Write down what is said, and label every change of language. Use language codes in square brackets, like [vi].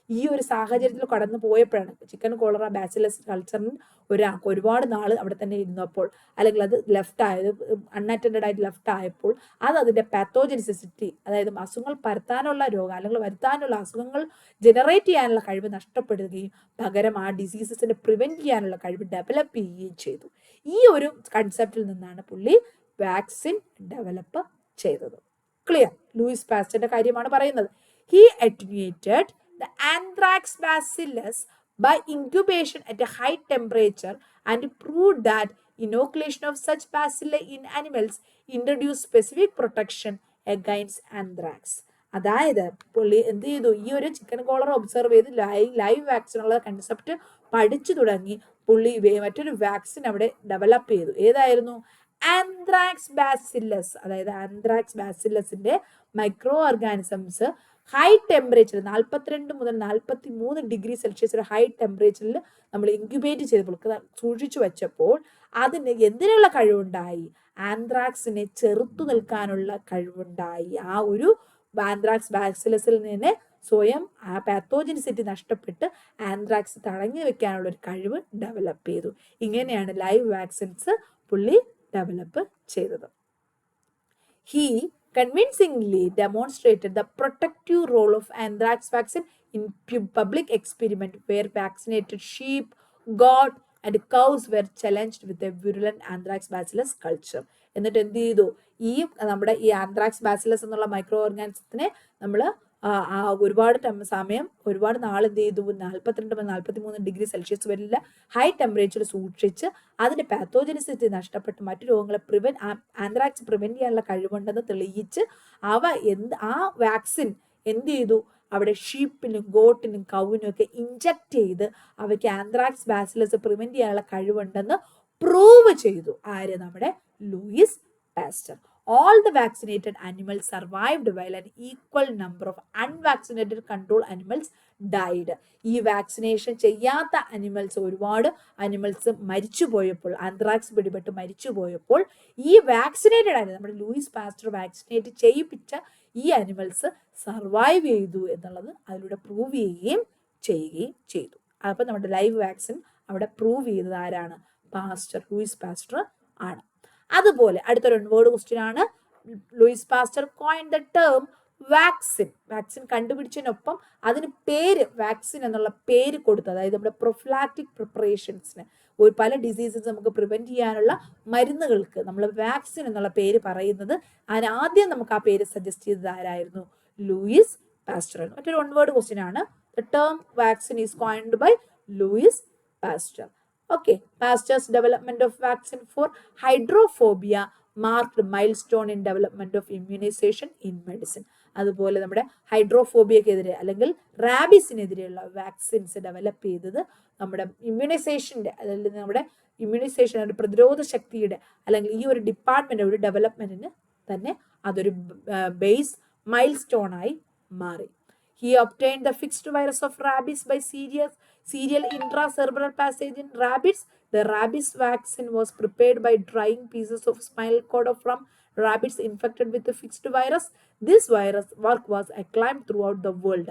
[ml] ഈ ഒരു സാഹചര്യത്തിൽ കടന്നു പോയപ്പോഴാണ് ചിക്കൻ കോളറ ബാസിലസ് കൾച്ചറിന് ഒരുപാട് നാൾ അവിടെ തന്നെ ഇരുന്നപ്പോൾ, അല്ലെങ്കിൽ അത് ലെഫ്റ്റ് ആയത് അൺഅറ്റൻഡഡ് ആയിട്ട് ലെഫ്റ്റ് ആയപ്പോൾ അത് അതിന്റെ പാത്തോജനിസിറ്റി, അതായത് അസുഖങ്ങൾ പരത്താനുള്ള രോഗം അല്ലെങ്കിൽ വരുത്താനുള്ള അസുഖങ്ങൾ ജനറേറ്റ് ചെയ്യാനുള്ള കഴിവ് നഷ്ടപ്പെടുകയും പകരം ആ ഡിസീസസിനെ പ്രിവെന്റ് ചെയ്യാനുള്ള കഴിവ് ഡെവലപ്പ് ചെയ്യുകയും ചെയ്തു. ഈ ഒരു കൺസെപ്റ്റിൽ നിന്നാണ് പുള്ളി വാക്സിൻ ഡെവലപ്പ് ചെയ്തത്. ക്ലിയർ? ലൂയിസ് പാസ്റ്ററിന്റെ കാര്യമാണ് പറയുന്നത്. [en] He attenuated the anthrax bacillus by incubation at a high temperature and proved that inoculation of such bacilli in animals introduced specific protection against anthrax. [ml] അതായത് പുള്ളി എന്ത് ചെയ്തു? ഈ ഒരു ചിക്കൻ കോളറ ഒബ്സർവ് ചെയ്ത് ലൈവ് വാക്സിൻ ഉള്ള കൺസെപ്റ്റ് പഠിച്ചു തുടങ്ങി. പുള്ളി മറ്റൊരു വാക്സിൻ അവിടെ ഡെവലപ്പ് ചെയ്തു. ഏതായിരുന്നു? Anthrax Bacillus. അതായത് anthrax ബാസില്ലസിന്റെ micro organisms high temperature 42 മുതൽ 43 ഡിഗ്രി സെൽഷ്യസ് ഹൈ ടെമ്പറേച്ചറിൽ നമ്മൾ ഇൻക്യുബേറ്റ് ചെയ്തപ്പോൾ സൂക്ഷിച്ചു വെച്ചപ്പോൾ അതിന് എന്തിനുള്ള കഴിവുണ്ടായി? ആന്ത്രാക്സിനെ ചെറുത്തു നിൽക്കാനുള്ള കഴിവുണ്ടായി. ആ ഒരു ആന്ത്രാക്സ് ബാസിലസിൽ നിന്ന് സ്വയം ആ പാത്തോജനിസിറ്റി നഷ്ടപ്പെട്ട് ആന്ത്രാക്സ് തടഞ്ഞു വെക്കാനുള്ള ഒരു കഴിവ് ഡെവലപ്പ് ചെയ്തു. ഇങ്ങനെയാണ് ലൈവ് വാക്സിൻസ് പുള്ളി ഡെവലപ്പ് ചെയ്തത്. [en] He convincingly demonstrated the protective role of anthrax vaccine in public experiment where vaccinated sheep, goat and cows were challenged with a virulent anthrax bacillus culture. [ml] എന്നിട്ട് എന്ത് ചെയ്തു, ഈ നമ്മുടെ ഈ ആന്ത്രാക്സ് ബാസിലസ് എന്നുള്ള മൈക്രോ ഓർഗാനിസത്തിനെ നമ്മൾ ഒരുപാട് സമയം ഒരുപാട് നാൾ എന്ത് ചെയ്തു, 42-43 വരെയുള്ള ഹൈ ടെമ്പറേച്ചർ സൂക്ഷിച്ച് അതിന്റെ പാത്തോജനിസിറ്റി നഷ്ടപ്പെട്ട് മറ്റു രോഗങ്ങളെ ആന്ത്രാക്സ് പ്രിവെന്റ് ചെയ്യാനുള്ള കഴിവുണ്ടെന്ന് തെളിയിച്ച് ആ വാക്സിൻ എന്ത് ചെയ്തു, അവിടെ ഷീപ്പിനും ഗോട്ടിനും കൗവിനും ഒക്കെ ഇഞ്ചക്ട് ചെയ്ത് അവയ്ക്ക് ആന്ത്രാക്സ് ബാസിലസ് പ്രിവെന്റ് ചെയ്യാനുള്ള കഴിവുണ്ടെന്ന് പ്രൂവ് ചെയ്തു. ആര്? നമ്മുടെ Louis Pasteur. [en] All the vaccinated animals survived while an equal number of unvaccinated control animals died. [ml] ഈ വാക്സിനേഷൻ ചെയ്യാത്ത ഒരുപാട് അനിമൽസ് മരിച്ചു പോയപ്പോൾ, ആന്ത്രാക്സ് പിടിപെട്ട് മരിച്ചു പോയപ്പോൾ ഈ വാക്സിനേറ്റഡ് ആയിരുന്നു നമ്മുടെ ലൂയിസ് പാസ്റ്റർ വാക്സിനേറ്റ് ചെയ്യിപ്പിച്ച ഈ അനിമൽസ് സർവൈവ് ചെയ്തു എന്നുള്ളത് അതിലൂടെ പ്രൂവ് ചെയ്യുകയും ചെയ്തു. അപ്പോൾ നമ്മുടെ ലൈവ് വാക്സിൻ അവിടെ പ്രൂവ് ചെയ്തത് ആരാണ്? ലൂയിസ് പാസ്റ്റർ ആണ്. അതുപോലെ അടുത്തൊരു വേർഡ് ക്വസ്റ്റ്യൻ ആണ്. Louis Pasteur [en] coin the term vaccine [ml] കണ്ടുപിടിച്ചതിനൊപ്പം അതിന് വാക്സിൻ എന്നുള്ള പേര് കൊടുത്തു. അതായത് നമ്മുടെ പ്രൊഫിലാക്റ്റിക് പ്രിപ്പറേഷൻസിന് പല ഡിസീസസ് നമുക്ക് പ്രിവെന്റ് ചെയ്യാനുള്ള മരുന്നുകൾക്ക് നമ്മൾ വാക്സിൻ എന്നുള്ള പേര് പറയുന്നത്, ആദ്യം നമുക്ക് ആ പേര് സജസ്റ്റ് ചെയ്തത് ആരായിരുന്നു? Louis Pasteur. മറ്റൊരു വേർഡ് ക്വസ്റ്റ്യൻ ആണ്. [en] The term vaccine is coined by Louis Pasteur. Okay, Pasteur's development of vaccine for hydrophobia marked milestone in development of immunization in medicine. [ml] അതുപോലെ നമ്മുടെ ഹൈഡ്രോഫോബിയക്കെതിരെ അല്ലെങ്കിൽ റാബിസിനെതിരെയുള്ള വാക്സിൻസ് ഡെവലപ്പ് ചെയ്തത് നമ്മുടെ ഇമ്മ്യൂണൈസേഷൻ്റെ, അതായത് നമ്മുടെ ഇമ്മ്യൂണൈസേഷൻ പ്രതിരോധ ശക്തിയുടെ അല്ലെങ്കിൽ ഈ ഒരു ഡിപ്പാർട്ട്മെന്റ് ഒരു ഡെവലപ്മെന്റിന് തന്നെ അതൊരു ബേസ് മൈൽ സ്റ്റോൺ ആയി മാറി. [en] He obtained the fixed virus of rabies by serial intracerebral passage in rabbits. The rabies vaccine was prepared by drying pieces of spinal cord from rabbits infected with the fixed virus. This virus work was acclaimed throughout the world.